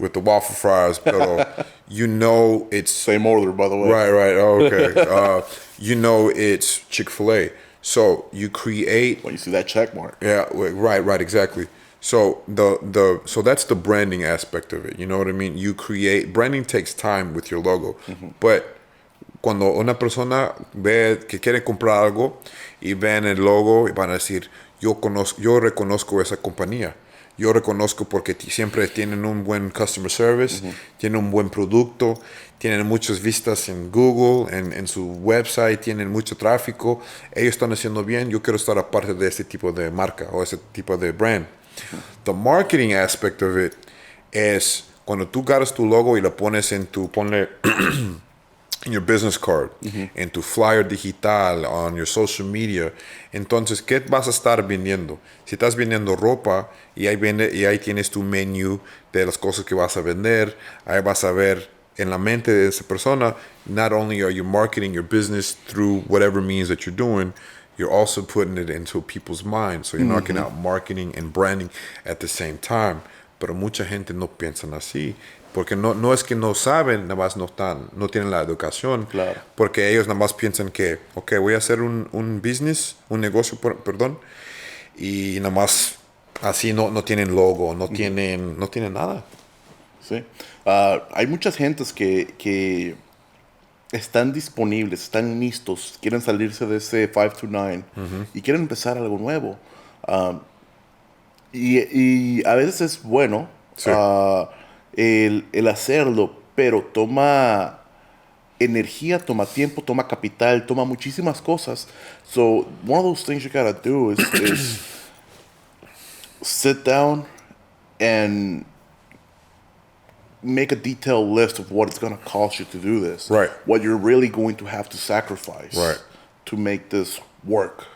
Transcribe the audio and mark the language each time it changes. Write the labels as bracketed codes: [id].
[en] with the waffle fries. Pero you know it's Same order, by the way. right. Oh, okay. You know it's Chick-fil-A. So you create. When you see that check mark. Yeah, right, exactly. So so that's the branding aspect of it. You know what I mean? [es] You create branding takes time with your logo, but cuando una persona ve que quiere comprar algo y ven el logo y van a decir yo reconozco esa compañía. Yo reconozco porque siempre tienen un buen customer service, tienen un buen producto, tienen muchas vistas en Google, en su website, tienen mucho tráfico. Ellos están haciendo bien. Yo quiero estar aparte de este tipo de marca o ese tipo de brand. The marketing aspect of it es cuando tú agarras tu logo y lo pones ponle in your business card, en tu flyer digital, on your social media. Entonces, ¿qué vas a estar vendiendo? Si estás vendiendo ropa y ahí tienes tu menú de las cosas que vas a vender, ahí vas a ver en la mente de esa persona, not only are you marketing your business through whatever means that you're doing, [en] you're also putting it into people's minds. So you're knocking out marketing and branding at the same time. [es] Pero mucha gente no piensan así. Porque no es que no saben, nada más no tienen la educación. Claro. Porque ellos nada más piensan que, ok, voy a hacer un business, un negocio, perdón. Y nada más así no tienen logo, no tienen nada. Sí. Hay muchas gentes que están disponibles, están listos, quieren salirse de ese 5 to 9 y quieren empezar algo nuevo. Y a veces es bueno Sí. el hacerlo, pero toma energía, toma tiempo, toma capital, toma muchísimas cosas. [en] So one of those things you gotta do is sit down and make a detailed list of what it's going to cost you to do this. Right. What you're really going to have to sacrifice Right. to make this work.